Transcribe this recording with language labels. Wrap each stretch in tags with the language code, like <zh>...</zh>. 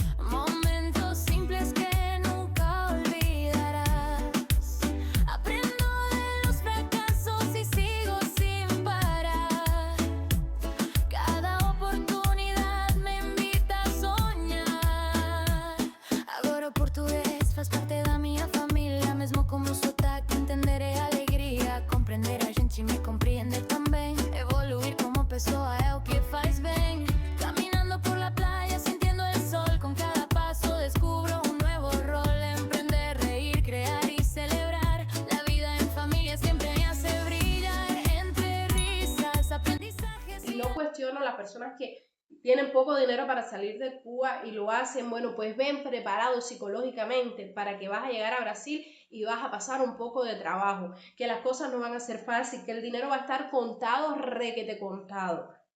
<es>Momentos simples que nunca olvidarás. Aprendo de los fracasos y sigo sin parar. Cada oportunidad me invita a soñar.</es> <pt>Agora o português faz parte da minha família. Mesmo como sotaque, entenderé alegria. Compreender a gente me compreende também. Evoluir como pessoa é o que faz bem.</pt> <es>Caminando por la playa, sintiendo el sol. Con cada paso descubro un nuevo rol. Emprender, reír, crear y celebrar. La vida en familia siempre me hace brillar. Entre risas, aprendizajes Y no cuestiono a las personas que tienen poco dinero para salir de Cuba y lo hacen, bueno, pues ven preparados psicológicamente para que vas a llegar a Brasil y vas a pasar un poco de trabajo, que las cosas no van a ser fáciles, que el dinero va a estar contado, requete contado.</es>